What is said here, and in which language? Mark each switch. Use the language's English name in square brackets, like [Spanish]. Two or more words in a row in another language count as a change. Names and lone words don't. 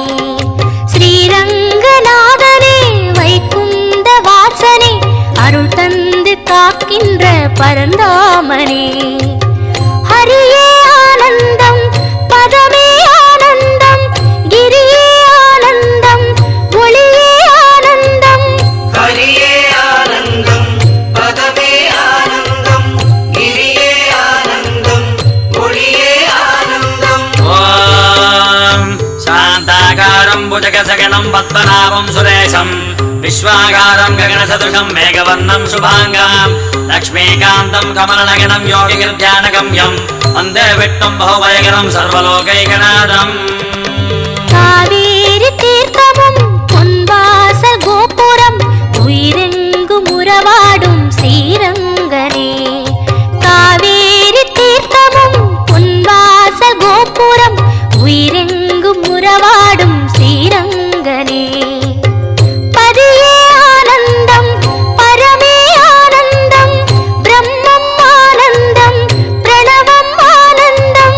[Tamil] ஸ்ரீரங்கநாதனே வைகுந்த வாசனே அருள் தந்து காக்கின்ற பரந்தாமனே ஹரியே ஆனந்தம் பதமே ஆனந்தம் கிரியே ஆனந்தம் ஒளியே ஆனந்தம் ஹரியே ஆனந்தம் பதமே ஆனந்தம் கிரியே ஆனந்தம் ஒளியே [Sanskrit] शान्ताकारं भुजगशगनं पद्मनाभं सुरेशं विश्वाकारं गगनसदृशं मेघवर्णं शुभाङ्गं लक्ष्मीकान्तं कमलनयनं योगिगिर्ध्यानगम्यं वन्दे विष्णुं बहुभयकरं सर्वलोकैकनाथम्. [Tamil] காவேரி தீர்த்தமும் பொன்வாசல் கோபுரம் உயிரெங்கும் உறவாடும் ஸ்ரீரங்கனே காவேரி தீர்த்தமும் பொன்வாசல் கோபுரம் உயிரெங்கும் உறவாடும் ஸ்ரீரங்கனே பதியே ஆனந்தம் பரமே ஆனந்தம் பிரம்மம் ஆனந்தம் பிரணவம் ஆனந்தம்